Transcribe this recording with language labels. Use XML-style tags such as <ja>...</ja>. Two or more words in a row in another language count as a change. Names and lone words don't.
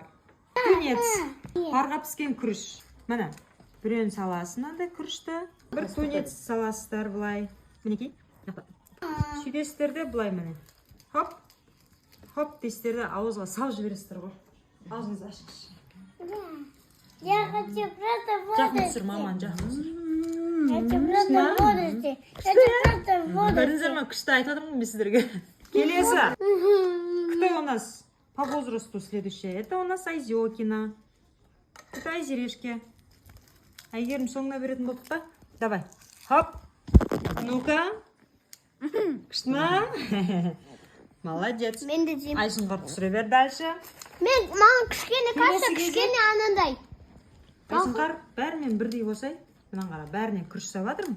<kk>Тунец, қарға піскен күріш. Міне, біреуін саласын андай күрішті. Бір тунец саласыздар бұлай. Мінекей. Сөйтесіздерде бұлай міне. Хоп. Хоп дейсіздерде ауызға сау жібересіздер ғой. Аузыңыз ашықшы.</kk> <ru>Я хочу просто</ru> <kk>Жақын</kk> <ru>водоросли.</ru> <kk>түсір, маман, жақын түсір.</kk> <ru>Хочу просто водоросли. Хочу просто водоросли.</ru> <kk>Көрдіңіздер ме, күшті айтып мен сіздерге. Келесі.</kk> <ru>Кто у нас по возрасту следующая? Это у нас Айзекина. Это Айзерешки.</ru> <kk>Айгерім соңына беретін болдық па? Давай. Хоп. Ну-ка. Күшті ма? Молодец. Мен де жеймін. Айсынғыр түсіре бер дальше. Маған кішкене кашса, кішкене анандай. Айсынғар бәрінен бірдей болсай. Мынан қара, бәрінен күріш сабадырмын.</kk>